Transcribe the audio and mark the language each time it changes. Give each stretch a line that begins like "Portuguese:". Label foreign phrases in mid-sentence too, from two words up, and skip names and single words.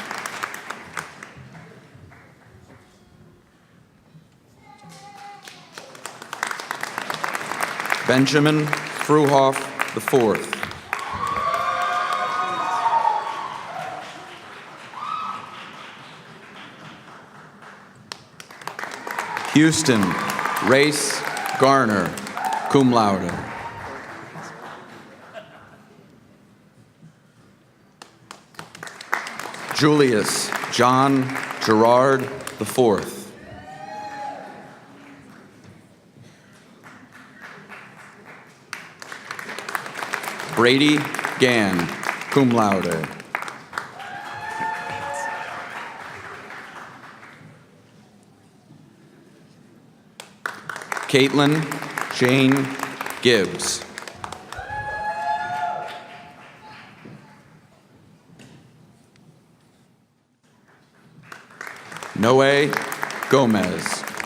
English: Benjamin Fruhoff IV. Houston Race Garner,
Latin: cum laude.
English: Julius John Gerard IV. Brady Gann,
Latin: cum laude.
English: Caitlin Jane Gibbs. Noe Gomez.